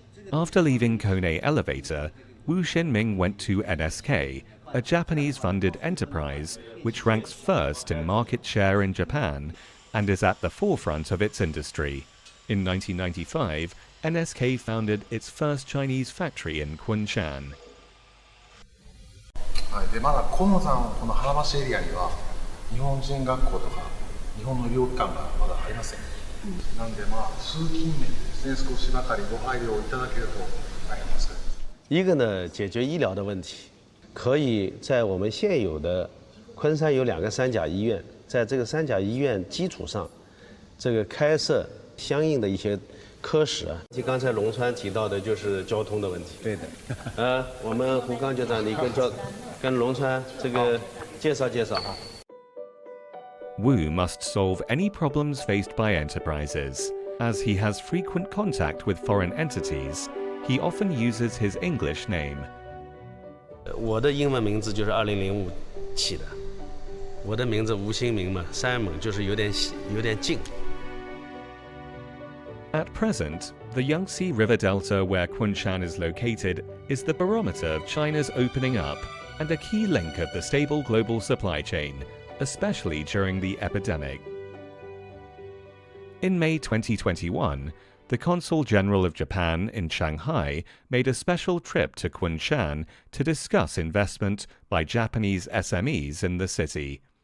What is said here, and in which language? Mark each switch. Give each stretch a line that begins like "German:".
English: After leaving Kone Elevator, Wu Xinming went to NSK, a Japanese-funded enterprise which ranks first in market share in Japan and is at the forefront of its industry. In 1995, NSK founded its first Chinese factory in Kunshan.
Japanese: でまだ河野さんこの原橋エリアには日本人学校とか日本の医療機関がまだありません。なんで通勤面でですね少しばかりご配慮をいただけるとあります。
Chinese: 一个呢，解决医疗的问题。可以在我们现有的昆山有2个3甲医院，在这个3甲医院基础上，这个开设相应的一些科室啊。就刚才龙川提到的就是交通的问题。对的。我们胡刚局长，你跟龙川这个介绍介绍哈。
English: Wu must solve any problems faced by enterprises. As he has frequent contact with foreign entities, he often uses his English name.
Chinese: 我的英文名字就是2005起的，我的名字吴新明嘛，Simon就是有点近。
English: At present, the Yangtze River Delta where Kunshan is located is the barometer of China's opening up and a key link of the stable global supply chain, especially during the epidemic. In May 2021, the Consul General of Japan in Shanghai made a special trip to Kunshan to discuss investment by Japanese SMEs in the city.